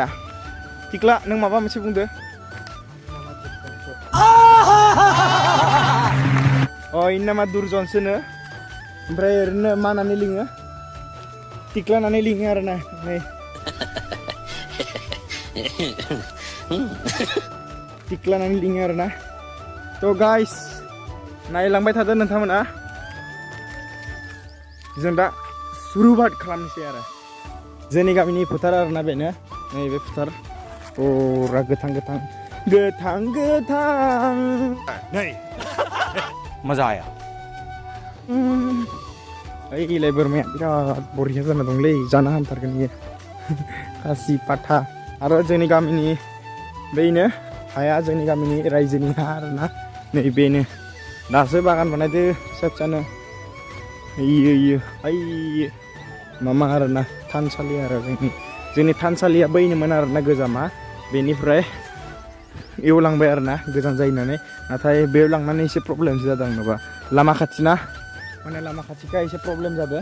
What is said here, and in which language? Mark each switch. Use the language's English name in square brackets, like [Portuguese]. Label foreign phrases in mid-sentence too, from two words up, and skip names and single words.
[Bodo] टिक्ला नों माबा मोनसे बुंदो। इनि नामा दुरजनसोनो ओमफ्राय ओरैनो मा होननानै लिङो टिक्ला होननानै लिङो आरोना नै टिक्ला होननानै लिङो आरोना। तो गाइस नायलांबाय थादो नोंथांमोना जों दा सुरुबात खालामनोसै आरो जोंनि गामिनि फोथार आरोना बेनो नैबे फोथार पुरा गोथां [Hindi] नहीं मजा आया। [Bodo] ओइलाय बोरमाया बिराद बरिया जाना दंलै जाना हामथारगोन इयो खासि पाठा आरो जोंनि गामिनि बेनो हाया जोंनि गामिनि रायजोनि हा आरोना नैबेनो दासो बागान बानायदो फिसा फिसानो इयो मामा आरोना थानसालि आरो जोंनि थानसालिया बैनोमोन आरोना गोजामा बेनिफ्राय एवलांबाय आरोना गोजान जायो होननानै नाथाय बेयाव लांनानै एसे प्रब्लेमसो जादों आंनोबा लामा खाथिना माने लामा खाथिखाय एसे प्रब्लेम जादों।